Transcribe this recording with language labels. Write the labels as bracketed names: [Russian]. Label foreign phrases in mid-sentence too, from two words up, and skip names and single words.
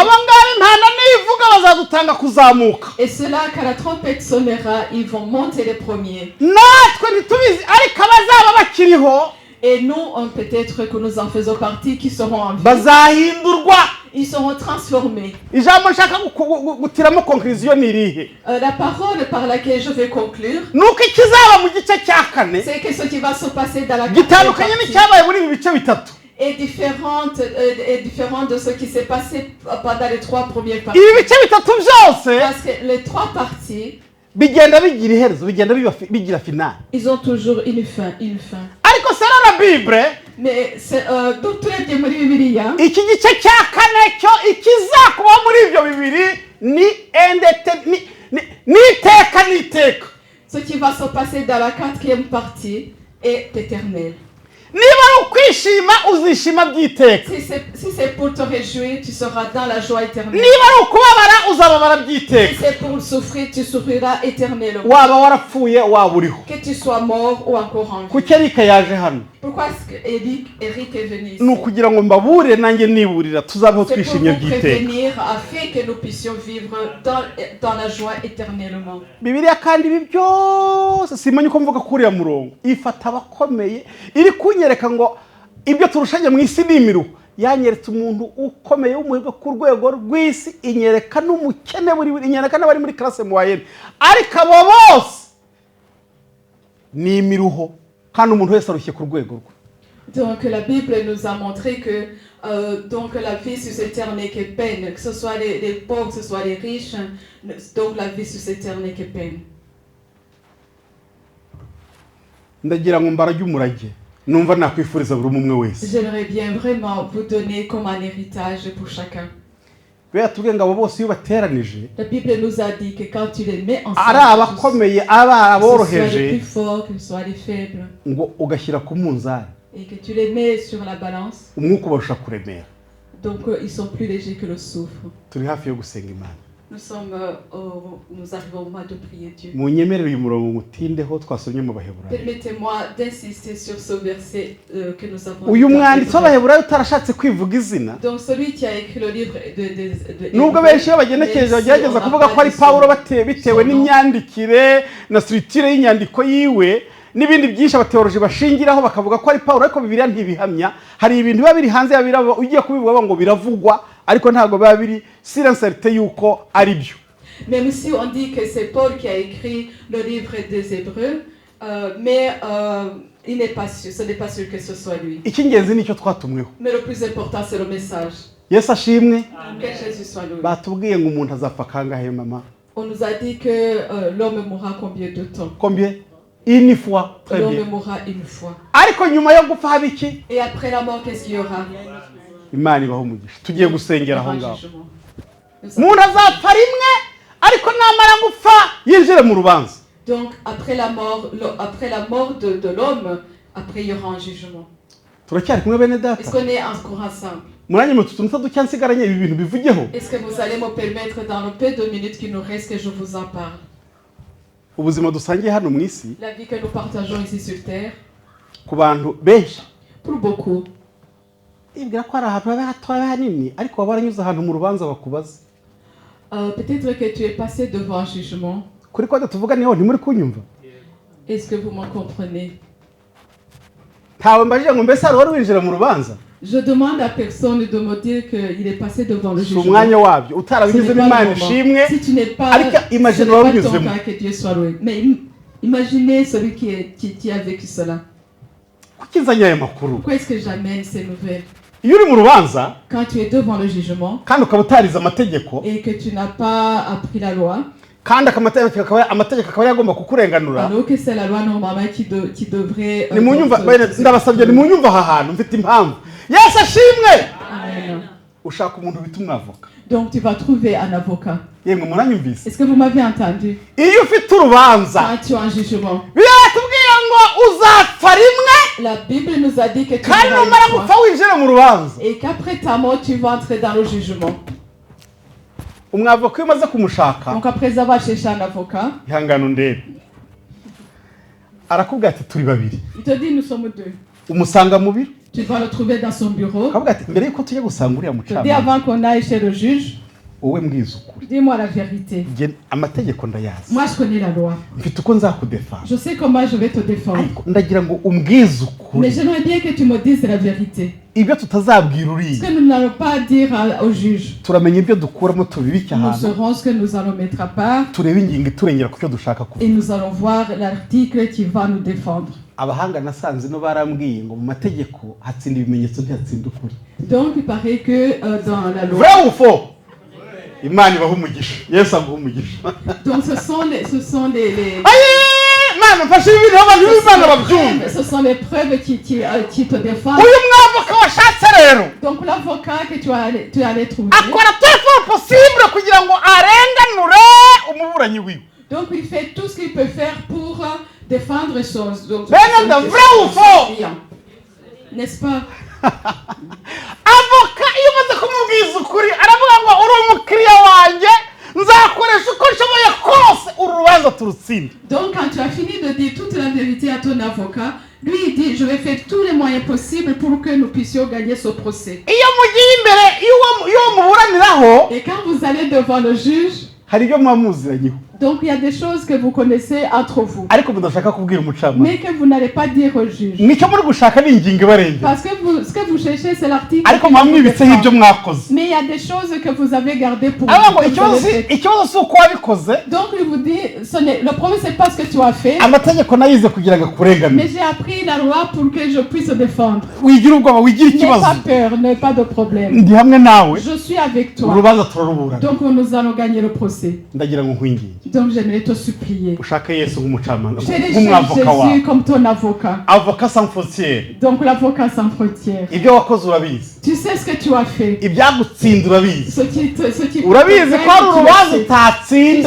[Kinyarwanda] Aba ngaba impanda nivuga bazadutanga kuzamuka. [French] Et ceux-là, quand la trompette sonnera, ils vont monter les premiers. [Kinyarwanda] Natwe ntitubizi ariko abazaba bakiriho [French] Et nous, peut-être que nous en faisons partie, qui seront en vie. [Kinyarwanda] bazahindurwa. [French] Ils seront transformés. [Kinyarwanda] Ijambo nshaka gutiramo conclusion ni irihe? [French] La parole par laquelle je vais conclure, [Kinyarwanda] Nuko ikizaba mu gice cya kane [French] c'est que ce qui va se passer dans la quatrième [Kinyarwanda] gitandukanye [French] partie [Kinyarwanda] n'icyabaye muri ibi bice bitatu. [French] est différent de ce qui s'est passé pendant les trois premières parties. [Kinyarwanda] Ibi bice bitatu byose [French] Parce que les trois parties, [Kinyarwanda] bigenda bigira iherezo, bigenda bigira finale. [French] ils ont toujours une fin. [Kinyarwanda] Ariko sera na Bible [French] Mais turebye muri Bibiliya, [Kinyarwanda] iki gice cya kane cyo ikizakuba muri ibyo bibiri ni n'iteka n'iteka. [French] ce qui va se passer dans la quatrième partie est éternel. [Kinyarwanda] Niba ari ukwishima uzishima by'iteka. [French] Si c'est pour te réjouir, tu seras dans la joie éternelle. [Kinyarwanda] Niba ari ukubabara uzababara by'iteka. [French] Si c'est pour souffrir, tu souffriras éternellement. [Kinyarwanda] Waba warapfuye waba uriho. [French] Que tu sois mort ou encore en vie. [Kinyarwanda] Kuki Erika yaje hano? [French] Pourquoi est-ce que Eric est venu ici? [Kinyarwanda] Ni ukugira ngo mbabure nanjye niburira tuzabeho [French] C'est pour [Kinyarwanda] twishimye [French] vous [Kinyarwanda] by'iteka. [French] prévenir afin que nous puissions vivre dans la joie éternellement. [Kinyarwanda] Bibiliya kandi ibi byose simenye uko mvuga kuri ya murongo ifata abakomeye iri kunyereka ngo ibyo turushanye mu isi n'imiruho yanyeretse umuntu ukomeye w'umuhigo ku rwego rw'isi inyereka n'umukene inyereka n'abari muri [French] classe moyenne [Kinyarwanda] ariko abo bose ni imiruho kandi umuntu wese arushye ku rwego rwe. [French] Donc la Bible nous a montré que donc la vie sur cette terre n'est que peine, que ce soit les pauvres, que ce soit les riches, donc la vie sur cette terre n'est que peine. [Kinyarwanda] Ndagira ngo mbarage umurage numva nakwifuriza buri umwe wese. [French] J'aimerais bien vraiment vous donner comme un héritage pour chacun. [Kinyarwanda] Tubwiye ngo abo bose iyo bateranije [French] La Bible nous a dit que quand tu les mets [Kinyarwanda] ari [French] ensemble, [Kinyarwanda] abakomeye aba [French] que ce soit les [Kinyarwanda] aboroheje [French] plus forts, que ce soit les faibles, [Kinyarwanda] ngo ugashyira ku munzani [French] et que tu les mets sur la balance, [Kinyarwanda] umwuka ubarusha kuremera. [French] donc ils sont plus légers que le soufre. [Kinyarwanda] Turi hafi yo gusenga Imana. [French] Nous arrivons au moment de prier Dieu. [Kinyarwanda] Munyemerere uyu murongo ngutindeho twasomye mu Baheburayo. [French] Permettez-moi d'insister sur ce verset que nous avons [Kinyarwanda] Uyu [French] lu dans [Kinyarwanda] mwanditsi [French] Hébreux. [Kinyarwanda] w'Abaheburayo utarashatse kwivuga izina, [French] Donc celui qui a écrit le livre de [Kinyarwanda] nubwo benshi iyo bagenekereje bagerageza kuvuga ko ari Pawulo bitewe n'imyandikire na structure y'inyandiko yiwe n'ibindi byinshi abateoloji bashingiraho bakavuga ko ari Pawulo, ariko Bibiliya ntibihamya. Hari ibintu biba biri hanze ya Bibiliya ugiye kubivuga ngo biravugwa, ariko ntabwo biba biri sincérité yuko ari byo. [French] Même si on dit que c'est Paul qui a écrit le livre des Hébreux, mais il n'est pas sûr, ce n'est pas sûr que ce soit lui. [Kinyarwanda] Icy'ingenzi nicyo twatumweho. [French] Mais le plus important, c'est le message. [Kinyarwanda] Yesu ashimwe. [French] Que Jésus soit loué. [Kinyarwanda] Batubwiye ngo umuntu azapfa kangahe mama? [French] On nous a dit que l'homme mourra combien de temps? Combien? Une fois. Très bien. L'homme mourra une fois. [Kinyarwanda] Ariko nyuma yo gupfa haba iki? [French] Et après la mort, qu'est-ce qu'il y aura? [Kinyarwanda] Imana ibaho umugisha. Tugiye gusengera aho ngaho. Jugement. Umuntu azapfa rimwe, ariko namara gupfa yinjire mu rubanza. [French] Donc après la mort de l'homme, après il y aura un jugement. [Kinyarwanda] Turacyari kumwe bene [French] Est-ce [Kinyarwanda] data? [French] qu'on est encore ensemble? [Kinyarwanda] Muranye mu tutuntu ducyansigaranye ibi bintu bivugeho. [French] Est-ce que vous allez me permettre dans le peu de minutes qui nous reste que je vous en parle? [Kinyarwanda] Ubuzima dusangiye hano mu isi [French] La vie que nous partageons ici sur terre, [Kinyarwanda] ku bantu benshi [French] pour beaucoup, [Kinyarwanda] ibwira ko ari ahantu haba hatoya hanini, ariko waba waranyuze ahantu mu rubanza bakubaza. [French] peut-être que tu es passé devant un jugement. [Kinyarwanda] Kuri ko tuvuga niho ntimuri kunyumva. [French] Est-ce que vous me comprenez? [Kinyarwanda] Ntawe mbajije ngo mbese ari wari winjira mu rubanza. [French] Je demande à personne de me dire qu'il est passé devant le [Kinyarwanda] Si [French] jugement. [Kinyarwanda] umwanya wabyo [French] Ce [Kinyarwanda] utarabigizemo [French] n'est pas [Kinyarwanda] Imana [French] le moment. [Kinyarwanda] ishimwe, [French] Si tu n'es pas, [Kinyarwanda] ariko [French] ce [Kinyarwanda] imagine [French] n'est pas ton [Kinyarwanda] wabinyuzemo. [French] cas, que Dieu soit loué. Mais imaginez celui qui a vécu cela. [Kinyarwanda] Kuki nzanye aya makuru? [French] Pourquoi est-ce que j'amène ces nouvelles? [Kinyarwanda] Iyo uri mu rubanza [French] Quand tu es devant le jugement [Kinyarwanda] kandi ukaba utarize amategeko, [French] et que tu n'as pas appris la loi, [Kinyarwanda] kandi amategeko akaba yagomba kukurenganura. [French] alors que c'est la loi normalement qui devrait... [Kinyarwanda] Ni munyumva ndabasabye ni munyumva aha hantu mfite impamvu. Yesu ashimwe. Amen. Ushaka umuntu bita umwavoka. [French] Donc tu vas trouver un avocat. [Kinyarwanda] Yemwe muranyumvise? [French] Est-ce que vous m'avez entendu? [Kinyarwanda] Iyo ufite urubanza [French] Quand tu as un jugement, [Kinyarwanda] biratubwiye ngo uzapfa rimwe [French] la Bible nous a dit que tu [Kinyarwanda] kandi [French] auras [Kinyarwanda] numara [French] une foi. [Kinyarwanda] gupfa winjire mu rubanza. [French] Et qu'après ta mort, tu vas entrer dans le jugement. [Kinyarwanda] Umwavoka iyo umaze kumushaka [French] Donc après avoir cherché un avocat, [Kinyarwanda] ihangane undebe, arakubwira ati turi babiri. [French] il te dit nous sommes deux. [Kinyarwanda] Umusanga mu biro [French] Tu vas le trouver dans son bureau. [Kinyarwanda] akavuga ati mbere yuko tujya gusanga uriya [French] Je dis [Kinyarwanda] mucamanza [French] avant qu'on aille chez le juge, [Kinyarwanda] wowe mbwiza ukuri. [French] dis-moi la vérité. [Kinyarwanda] Nge amategeko ndayazi, [French] Moi, je connais la loi. [Kinyarwanda] mfite uko nzakudefanda, [French] Je sais comment je vais te défendre. [Kinyarwanda] ariko ndagira ngo umbwize [French] Mais [Kinyarwanda] ukuri [French] j'aimerais bien que tu me dises la vérité. [Kinyarwanda] ibyo tutazabwira [French] Ce [Kinyarwanda] uriya. [French] que nous n'allons pas dire au juge. [Kinyarwanda] Turamenya ibyo dukuramo tubibike [French] Nous [Kinyarwanda] ahantu, [French] saurons ce que nous allons mettre à part [Kinyarwanda] turebe ingingo iturengera ku cyo dushaka kuvuga. [French] et nous allons voir l'article qui va nous défendre. [Kinyarwanda] Abahanga nasanze no barambwiye ngo mu mategeko hatsinda ibimenyetso ntihatsinda ukuri. [French] Donc, il paraît que dans la loi... Vrai ou faux? [Kinyarwanda] Imana ibaha umugisha, Yesu aguha umugisha. [French] Donc, ce sont les [Kinyarwanda] Mana mfashe ibi bintu abantu b'Imana babyumve. [French] ce sont les preuves qui te défendent. [Kinyarwanda] Uyu mwavoka washatse rero [French] Donc l'avocat que tu allais trouver, [Kinyarwanda] akora [French] tout possible [Kinyarwanda] kugira ngo arenganure umuburanyi wiwe. [French] donc il fait tout ce qu'il peut faire pour défendre les choses. Donc, Bene de vrai ou faux? N'est-ce pas? [Kinyarwanda] Avoka iyo umaze kumubwiza ukuri aravuga ngo uri umukiriya wanjye nzakoresha uko nshoboye kose urubanza turutsinde. [French] Donc quand tu as fini de dire toute la vérité à ton avocat, lui il dit je vais faire tous les moyens possibles pour que nous puissions gagner ce procès. [Kinyarwanda] Iyo mugiye imbere iyo muburaniraho [French] Et quand vous allez devant le juge, [Kinyarwanda] hari ibyo muba muziranyeho, [French] donc il y a des choses que vous connaissez entre vous, [Kinyarwanda] ariko mudashaka kubwira umucamanza. [French] mais que vous n'allez pas dire au juge. [Kinyarwanda] Nicyo muri gushaka ni ingingo ibarengera, [French] Parce que ce que vous cherchez, c'est l'article. [Kinyarwanda] ariko muba mwibitseho ibyo mwakoze. [French] Mais il y a des choses que vous avez gardées pour [Kinyarwanda] Aravuga ngo [French] que vous avez fait. [Kinyarwanda] ikibazo si uko wabikoze, [French] Donc il vous dit, le problème c'est pas ce que tu as fait, [Kinyarwanda] amategeko nayize kugira ngo akurenganure. [French] mais j'ai appris la loi pour que je puisse défendre. [Kinyarwanda] Wigira ubwoba, wigira [French] N'aie pas [Kinyarwanda] ikibazo, [French] peur, n'aie pas de problème. [Kinyarwanda] ndi hamwe nawe, [French] Je suis avec toi. [Kinyarwanda] urubanza turaruburana. [French] Donc nous allons gagner le procès. [Kinyarwanda] Ndagira ngo nkwinginge [French] Donc j'aimerais te supplier. [Kinyarwanda] ushake Yesu nk'umucamanza [French] Cherche [Kinyarwanda] nk'umwavoka wawe. [French] Jésus comme ton avocat. Avocat sans frontières. Donc l'avocat sans frontières. [Kinyarwanda] Ibyo wakoze urabizi. [French] Tu sais ce que tu as fait. [Kinyarwanda] Ibyagutsinda urabizi. [French] Ce qui [Kinyarwanda] Urabizi ko ari urubanza [French] tu [Kinyarwanda] utatsinda.